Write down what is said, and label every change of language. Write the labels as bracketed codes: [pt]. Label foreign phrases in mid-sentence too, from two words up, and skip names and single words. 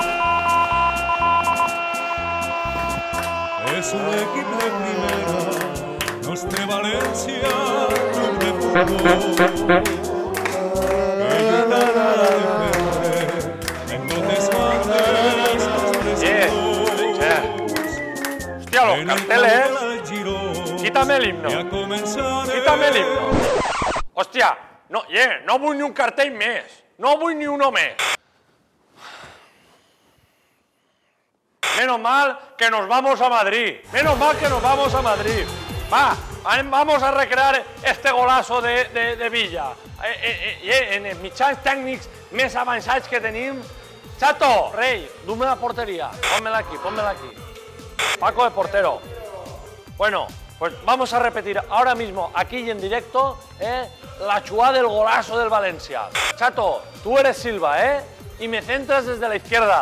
[es] Es un equipo de primera, Nostre Valencia, club de fútbol. Que ayudará a defender en donde mandes Hostia, los carteles. Quítame el himno. Hostia, [ca] no vull ni un cartell més. No vull ni uno més. [es] Menos mal que nos vamos a Madrid. Va, vamos a recrear este golazo de Villa. [ca] En els mitjans tècnics més avançats que tenim. [es] Chato, Rey, dume la portería. Pónmela aquí. Paco de portero. Bueno, pues vamos a repetir ahora mismo, aquí y en directo, la jugada del golazo del Valencia. Chato, tú eres Silva, y me centras desde la izquierda.